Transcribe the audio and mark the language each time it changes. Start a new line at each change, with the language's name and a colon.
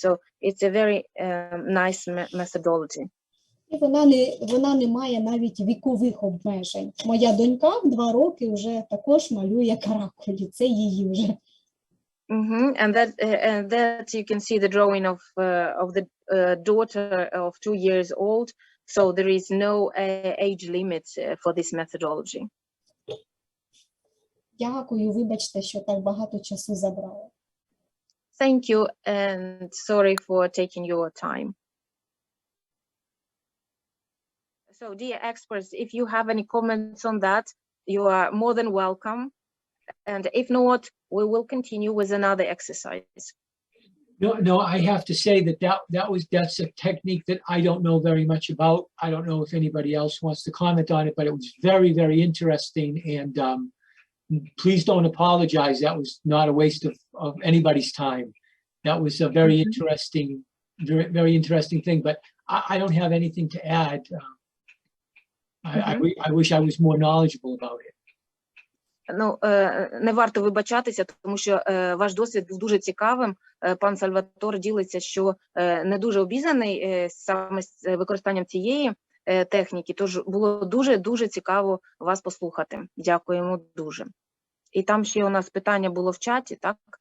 English: So it's a very nice methodology.
Ukrainian: І вона не має навіть вікових обмежень. Моя донька в 2 роки вже також малює каракулі, це її вже.
English: And that you can see the drawing of the daughter of 2 years old. So there is no age limit for this methodology.
Ukrainian: Дякую, вибачте, що так багато часу забрала.
English: Thank you, and sorry for taking your time. So, dear experts, if you have any comments on that, you are more than welcome. And if not, we will continue with another exercise. No, I have to say that's a technique that I don't know very much about. I don't know if anybody else wants to comment on it, but it was very, very interesting. And please don't apologize. That was not a waste of anybody's time. That was a very interesting, very interesting thing. But I don't have anything to add. I wish I was more knowledgeable about it.
Ukrainian: Ну, не варто вибачатися, тому що ваш досвід був дуже цікавим. Пан Сальватор ділиться, що не дуже обізнаний саме з використанням цієї техніки, тож було дуже цікаво вас послухати. Дякуємо дуже. І там ще у нас питання було в чаті, так?